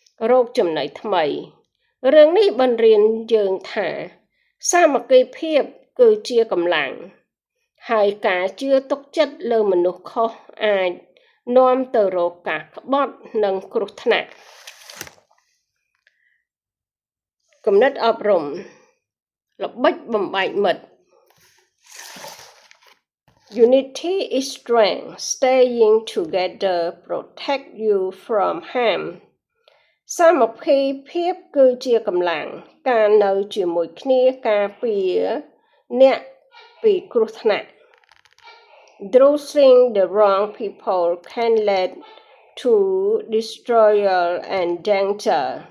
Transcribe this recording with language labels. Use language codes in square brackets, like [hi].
[km] រោគចំណីថ្មីរឿងនេះបង្រៀនយើងថាសាមគ្គីភាពគឺជាកម្លាំងហើយការជឿទុកចិត្តលើមនុស្សខុសអាចនាំទៅរកការក្បត់និងគ្រោះថ្នាក់គំនិតអប់រំល្បិចបំបែកមិត្ត [en] Unity is strength. Staying together protect you from harm. [km] សាមគ្គីភាពគឺជាកម្លាំងការនៅជាមួយគ្នាការពារអ្នកពីគ្រោះថ្នាក់ [en] Choosing the wrong people can lead to betrayal and danger.